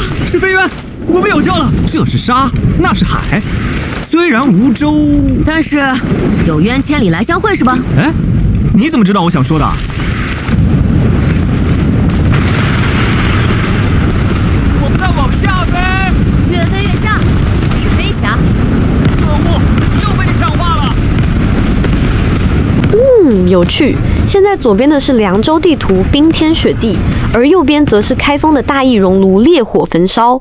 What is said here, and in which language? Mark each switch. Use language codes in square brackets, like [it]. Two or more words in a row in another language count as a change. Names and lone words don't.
[zh] 是飛淵，我們有救了。這是沙，那是海。雖然無舟，但是有淵千里來相會是吧？哎，你怎麼知道我想說的？我們在往下飛，越飛越下，是飛俠。可惡，又被你搶話了。有趣。現在左邊的是涼州地圖，冰天雪地，而右邊則是開封的大義熔爐，烈火焚燒。